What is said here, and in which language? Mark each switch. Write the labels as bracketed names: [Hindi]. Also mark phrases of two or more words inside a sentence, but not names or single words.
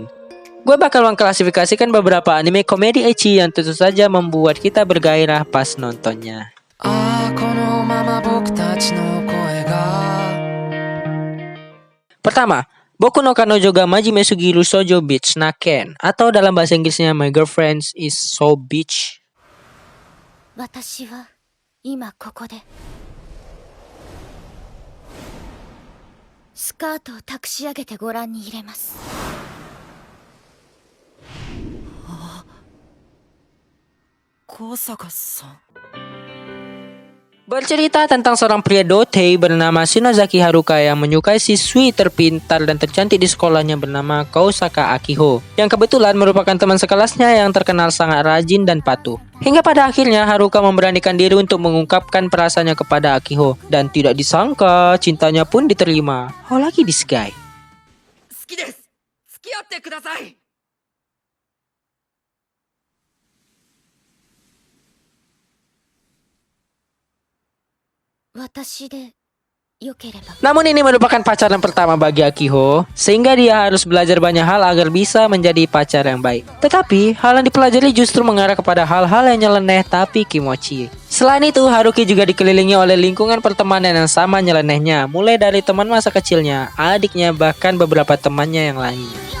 [Indonesian] Gue bakal mengklasifikasikan beberapa anime komedi ecchi yang tentu saja membuat kita bergairah pas nontonnya. Pertama, Boku no Kanojo ga Majime Sugiru Shoujo Bitch Naken, atau dalam bahasa Inggrisnya My Girlfriend is So Bitch. [Japanese] 私は今ここでスカートを託し上げてご覧に入れます。 Kosaka-san. [Indonesian] Bercerita tentang seorang pria Dotei bernama Shinozaki Haruka yang menyukai siswi terpintar dan tercantik di sekolahnya bernama Kosaka Akiho, yang kebetulan merupakan teman sekelasnya yang terkenal sangat rajin dan patuh. Hingga pada akhirnya Haruka memberanikan diri untuk mengungkapkan perasaannya kepada Akiho, dan tidak disangka cintanya pun diterima. [English] How lucky this guy. [Japanese] 好きです。付き合ってください。私でよければ。 [Indonesian] Namun ini merupakan pacaran pertama bagi Akiho, sehingga dia harus belajar banyak hal agar bisa menjadi pacar yang baik. Tetapi, hal yang dipelajari justru mengarah kepada hal-hal yang nyeleneh tapi kimochi. Selain itu, Haruki juga dikelilingi oleh lingkungan pertemanan yang sama nyelenehnya, mulai dari teman masa kecilnya, adiknya, bahkan beberapa temannya yang lain.